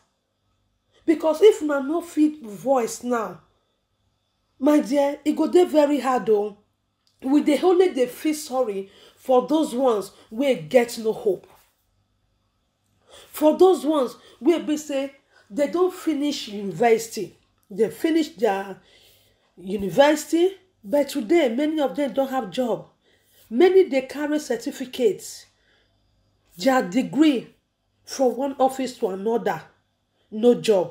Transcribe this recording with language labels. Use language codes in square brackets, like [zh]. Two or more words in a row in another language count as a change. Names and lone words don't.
[pcm] Because if una no fit voice now, my dear, e go dey very hard o. We dey only dey feel sorry for those ones wey get no hope. For those ones wey be say they don't finish university, they finish their university, but today many of them don't have job. Many they carry certificates, their degree from one office to another, no job.